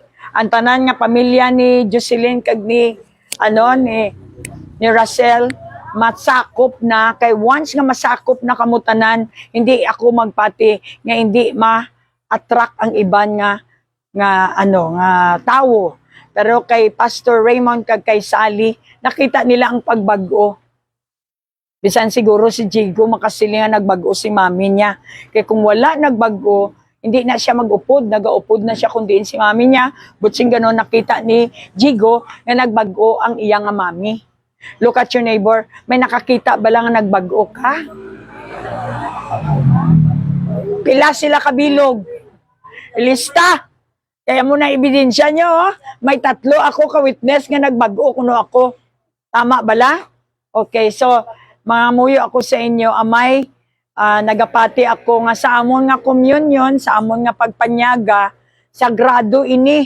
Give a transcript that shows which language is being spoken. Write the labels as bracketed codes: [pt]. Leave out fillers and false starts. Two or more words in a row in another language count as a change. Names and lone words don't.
[hil] Ang tanan nga pamilya ni Jocelyn kag ni Russell, masakop na, kay once nga masakop na kamutanan, hindi ako magpati nga hindi ma-attract ang iban nga tawo. Pero kay Pastor Raymond kag kay Sally, nakita nila ang pagbago. Bisan siguro si Jigo makasilingan nagbago si mami niya. Kaya kung wala nagbago, hindi na siya mag-upod, nag-upod na siya kundi si mami niya. Butsing gano'n nakita ni Jigo na nagbago ang iyang mami. [en] Look at your neighbor, [hil] may nakakita ba lang nga nagbago ka? Pila sila kabilog. Ilista. Kaya mo na ebidensya nyo, may 3 ako ka-witness nga nagbago kuno ako. Tama bala? Okay, so mga muyo ako sa inyo, amay, nagapati ako nga sa amon nga communion, sa amon nga pagpanyaga, sagrado ini.